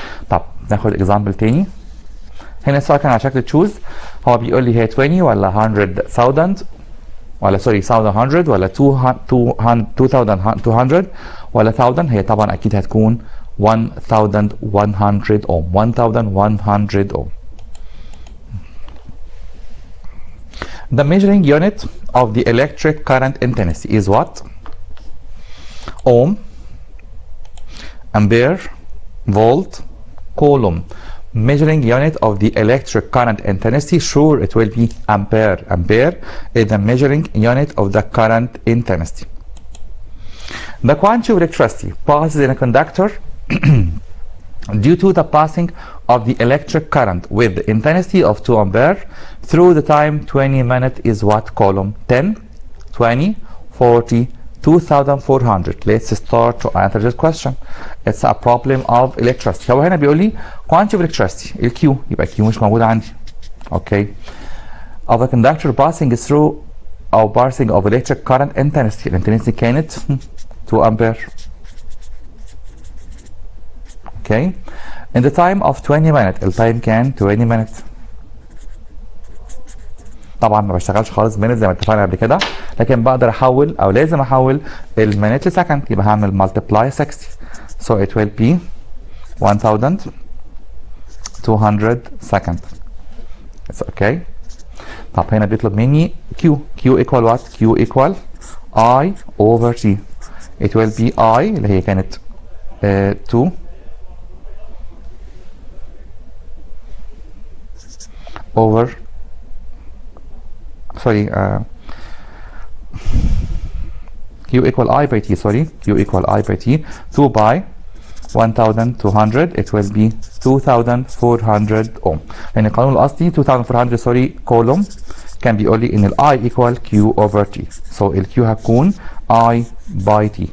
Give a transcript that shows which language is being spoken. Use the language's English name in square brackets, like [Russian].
[Arabic] طب ناخد example تاني. هنا السؤال كان على شكل تشوز. هو بيقول لي هي 20 ولا 100,000 ولا سوري 1100 ولا 2200 ولا 1000. هي طبعا اكيد هتكون 1100 ohm. [English] 1100 ohm. The measuring unit of the electric current intensity is what? Ohm, ampere, volt, coulomb. Measuring unit of the electric current intensity, sure it will be ampere. Ampere is the measuring unit of the current intensity. The quantity of electricity passes in a conductor due to the passing of the electric current with the intensity of 2 ampere through the time 20 minutes is what column? 10, 20, 40, 2400. Let's start to answer this question. It's a problem of electricity. [Arabic] هو هنا بيقول لي [English] quantity of electricity [Arabic] الكيو، يبقى Q مش موجود عندي. [English] Okay. Of a conductor passing through أو passing of electric current intensity. [Arabic] الانتنسيتي كانت 2 ampere. [English] Okay. In the time of 20 minutes. [Arabic] التايم كان [English] 20 minutes. [Arabic] طبعا ما بشتغلش خالص minutes زي ما اتفقنا قبل كده، لكن بقدر احول او لازم احول المينت لسكند، يبقى هعمل multiply 60. [English] So it will be 1200 second. It's okay. طب هنا بيطلب مني Q equal what? Q equal I over T. It will be I [Arabic] اللي هي كانت [English] 2 over sorry Q equal I by T, sorry, Q equal I by T, 2 by 1200. It will be 2400 ohm. [Arabic] يعني القانون الأصلي 2400 sorry column كان بيقول لي إن ال [English] I equal Q over T. So ال Q [Arabic] هتكون [English] I by T.